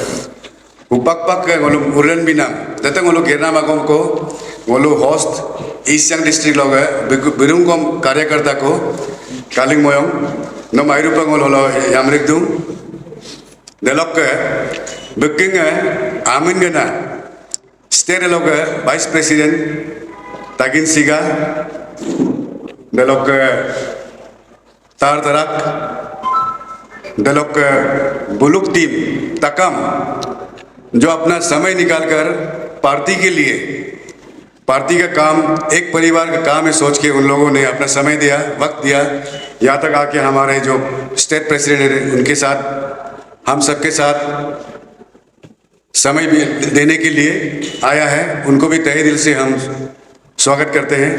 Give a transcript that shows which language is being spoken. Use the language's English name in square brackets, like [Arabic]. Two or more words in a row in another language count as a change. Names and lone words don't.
[Galo] upak ke golo uran binam datang golo gerna magom ko golo [English] host east [Galo] yang district loge birungkom karyakarta ko kaling moyong no mairupang holo yamrik dung delok ke Booking Amin Gana, State Loga, Vice President Tagin Siga, Delok Tar Tarak, Delok [Hindi] बुलुक टीम तकम जो अपना समय निकालकर पार्टी के लिए पार्टी का काम एक परिवार का काम है सोच के उन लोगों ने अपना समय दिया वक्त दिया यहाँ तक आके हमारे जो स्टेट प्रेसिडेंट हैं उनके साथ हम सबके साथ समय भी देने के लिए आया है उनको भी तहे दिल से हम स्वागत करते हैं